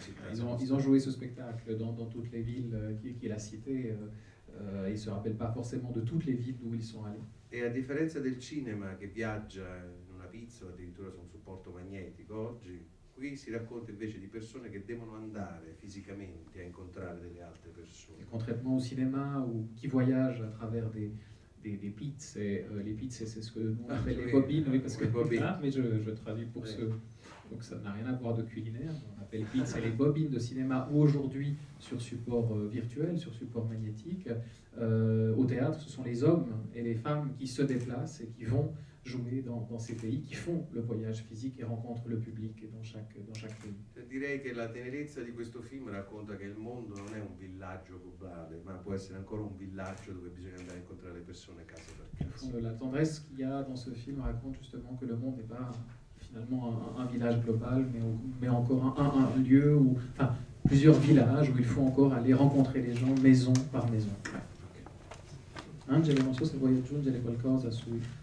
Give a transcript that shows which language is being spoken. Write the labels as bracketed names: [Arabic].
[French] Ils ont joué ce spectacle dans toutes les villes qu'il a citées. Ils ne se rappellent pas forcément de toutes les villes où ils sont allés. [Italian] E a differenza del cinema che viaggia in una pizza o addirittura su un supporto magnetico oggi, qui si racconta invece di persone che devono andare fisicamente a incontrare delle altre persone. [French] Et contrairement au cinéma ou qui voyage à travers des pizze, les pizze c'est ce que nous on appelle les bobines, oui, parce que mais je traduis pour ceux, donc ça n'a rien à voir de culinaire, on appelle pizze les bobines de cinéma ou aujourd'hui sur support virtuel, sur support magnétique. Au théâtre, ce sont les hommes et les femmes qui se déplacent et qui vont jouer dans ces pays, qui font le voyage physique et rencontrent le public dans chaque pays. [Italian] Direi che la tenerezza di questo film racconta che il mondo non è un villaggio globale, ma può essere ancora un villaggio dove bisogna andare a incontrare le persone casa per casa. [French] La tendresse qu'il y a dans ce film raconte justement que le monde n'est pas finalement un village global, mais encore un lieu où, enfin, plusieurs villages où il faut encore aller rencontrer les gens maison par maison. [Italian] Angelo, non so se vuoi aggiungere qualcosa su